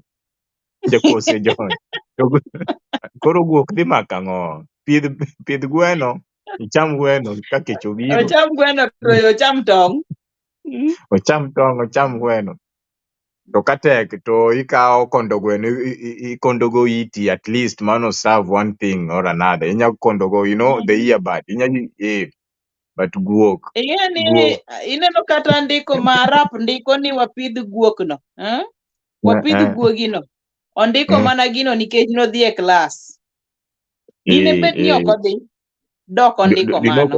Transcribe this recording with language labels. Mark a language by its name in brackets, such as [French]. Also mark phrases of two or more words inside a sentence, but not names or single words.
[Luo (Kenya and Tanzania)] Jakuo sejon. Koro guok dhi mako ang'o? Pidh gweno, icham gweno ka kech obiro. Ocham gweno to ocham tong'. Ocham tong', ocham gweno. To katek to ikawo kondo gweno, ikondogo iti [English] at least [Luo (Kenya and Tanzania)] mano [English] serve one thing or another. [Luo (Kenya and Tanzania)] Inya kondogo, [English] the earbud. But guok. [Luo (Kenya and Tanzania)] Ineno kata ndiko ma Arap ndiko ni wapidh guok no. Wapidh guogi no. Ondiko mana gino nikech nodhi e klas. Dine bet ni ok odhi. Dok ondiko mano.